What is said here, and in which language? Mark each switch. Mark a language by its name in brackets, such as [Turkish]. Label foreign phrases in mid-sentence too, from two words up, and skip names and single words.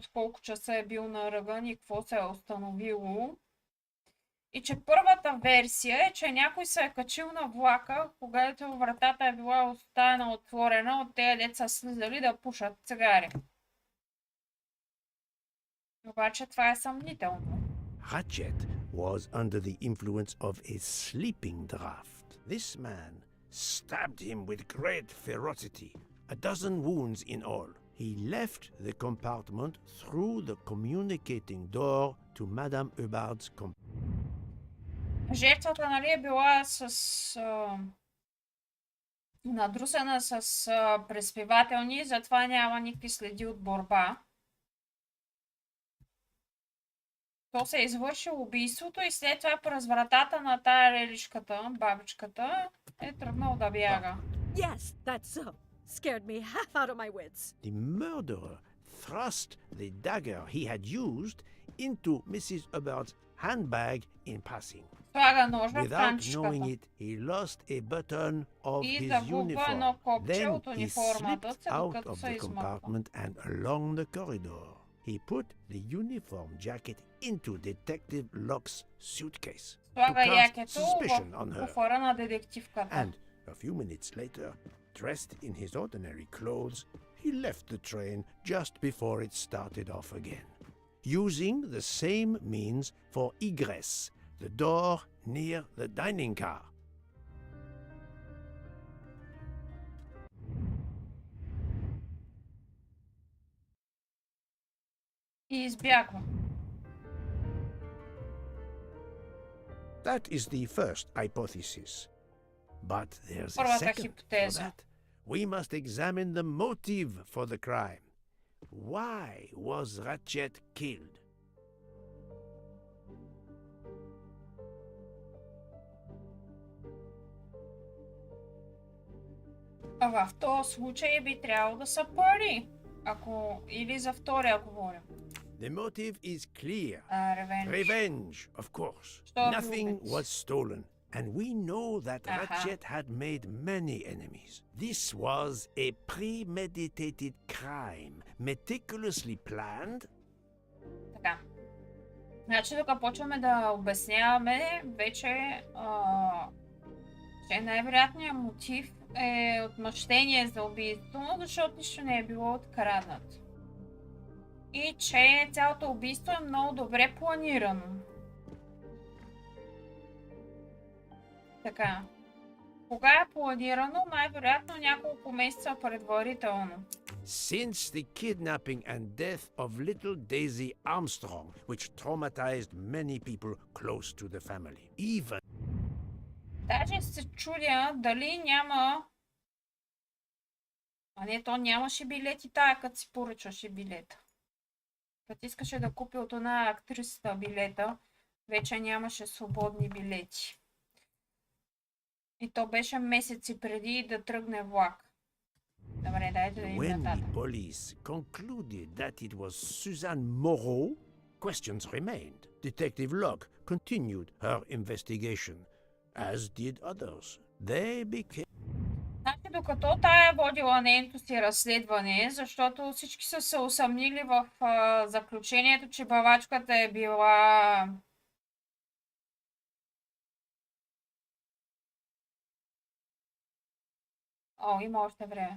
[Bulgarian] колко часа е бил на ръгън и какво се е установило. И че първата версия е, че някой се е качил на влака, когато вратата е била оставена отворена от тези деца слизали да пушат цигари. Обаче това е съмнително. [English] Ratchet was under the influence of a sleeping draught. This man stabbed him with great ferocity, a dozen wounds in all. He left the compartment through the communicating door to Madame Hubbard's [Bulgarian] Жертвата, нали, е била надрусена с преспивателни, затова няма никакви следи от борба. То се е извършило убийството и след това през вратата на тая лелишката, бабичката, е тръгнал да бяга. [English] Yes, that's so. Scared me half out of my wits. The murderer thrust the dagger he had used into Mrs. Hubbard's handbag in passing. [Bulgarian] Слага ножа в [English] Without knowing [Bulgarian] канчешката. [English] it, he lost a button of [Bulgarian] И [English] his [Bulgarian] загубва едно [English] uniform. [Bulgarian] копче [English] Then [Bulgarian] от [English] he [Bulgarian] униформата [English] slipped [Bulgarian] си, [English] out [Bulgarian] докато [English] of [Bulgarian] се [English] the [Bulgarian] измъква. [English] compartment and along the corridor. he put the uniform jacket into Detective Locke's suitcase to [Bulgarian] Слага [English] cast [Bulgarian] якето [English] suspicion on [Bulgarian] в [English] her. [Bulgarian] куфара на детективката. [English] And a few minutes later, dressed in his ordinary clothes, he left the train just before it started off again, using the same means for egress, the door near the dining car. [Bulgarian] И избягва. [English] That is the first hypothesis. But there's a [Bulgarian] Първата [English] second. For [Bulgarian] хипотеза. [English] that, we must examine the motive for the crime. Why was Ratchet killed? [Bulgarian] В този случай би трябвало да са пари. Или за втория говорим. [English] The motive is clear. Revenge. Revenge, of course. [Bulgarian] Що [English] Nothing [Bulgarian] любиш? [English] was stolen. And we know that Aha. Ratchet had made many enemies. This was a premeditated crime, meticulously planned. [Bulgarian] Така. Значи, тук почваме да обясняваме вече, че най-вероятният мотив е отмъщение за убийство, защото нищо не е било откраднато. И че цялото убийство е много добре планирано. Така. Кога е планирано? Най-вероятно няколко месеца предварително. [English] Since the kidnapping and death of little Daisy Armstrong, which traumatized many people close to the family. Even [Bulgarian] Даже се чудя дали няма... А не, то нямаше билети тая, като си поръчваше билета. Като искаше да купи от една актрисата билета, вече нямаше свободни билети. И то беше месеци преди да тръгне влак. Добре, дайте да видим [English] when the [Bulgarian] нататък. [English] police concluded that it was Suzanne Moreau, questions remained. Detective Locke continued her investigation, as did others. They became [Bulgarian] Значи, докато тая е водила нейното си разследване, защото всички са се усъмнили в заключението, че бавачката е била... О, има още време.